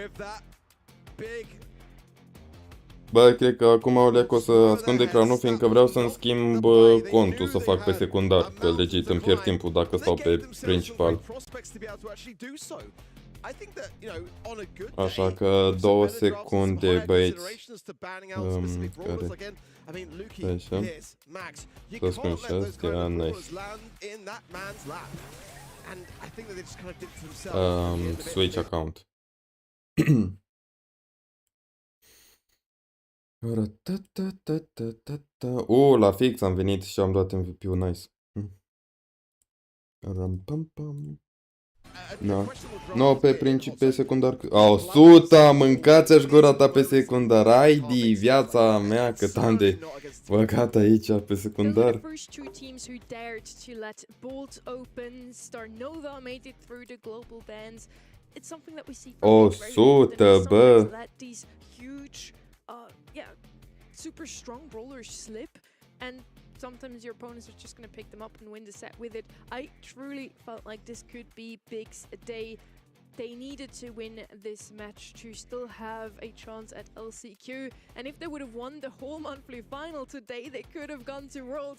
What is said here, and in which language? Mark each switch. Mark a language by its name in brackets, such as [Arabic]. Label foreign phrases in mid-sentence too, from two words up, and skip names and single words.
[Romanian] Bă, cred că acum o să ascund ecranul, fiindcă vreau să-mi schimb contul, să fac pe secundar, că legit îmi pierd timpul dacă stau pe principal. Așa că 2 secunde, băieți, care... Așa, să spun și astea, nice. [English] Switch account. [Romanian] La fix am venit și am luat MVP-ul, nice. No, pe secundar. 100, mâncați-aș gura ta pe secundar. Haide, viața mea, cât am de băgat aici pe secundar. O 100, bă. [English] Super strong brawlers slip, and sometimes your opponents are just going to pick them up and win the set with it. I truly felt like this could be Big's day. They needed to win this match to still have a chance at LCQ. And if they would have won the whole monthly final today, they could have gone to Worlds.